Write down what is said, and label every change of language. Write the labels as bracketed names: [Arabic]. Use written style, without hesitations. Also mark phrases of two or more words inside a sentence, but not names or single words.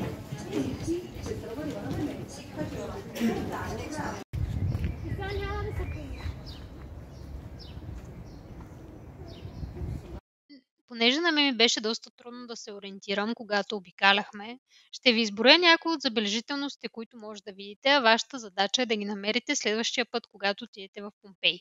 [Italian] Quindi qui, questo lo volevano veramente, facevano fontane. [Bulgarian] Понеже на мен ми беше доста трудно да се ориентирам, когато обикаляхме, ще ви изброя някои от забележителностите, които може да видите, а вашата задача е да ги намерите следващия път, когато отидете в Помпей.